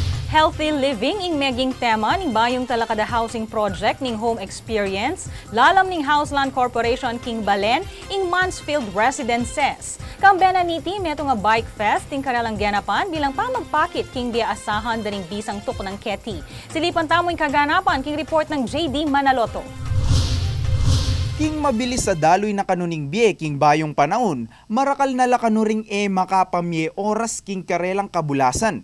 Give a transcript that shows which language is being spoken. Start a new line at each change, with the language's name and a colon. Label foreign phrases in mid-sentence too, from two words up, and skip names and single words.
English: Healthy living
Pampanga: ing meging tema ning bayong talakada
English: housing project
Pampanga: ning Home Experience, lalam ning Houseland Corporation King Balen ing Mansfield Residences. Kambena niti meto nga
English: bike fest
Pampanga: ting kanalang ganapan bilang pamagpakit king dia asahan daring bisang tuk ng Keti. Silipan tamo'y kaganapan king report ng JD Manaloto. King mabilis sa daloy na kanuning biye king bayong panahon, marakal na lakanuring makapamye oras king karelang kabulasan.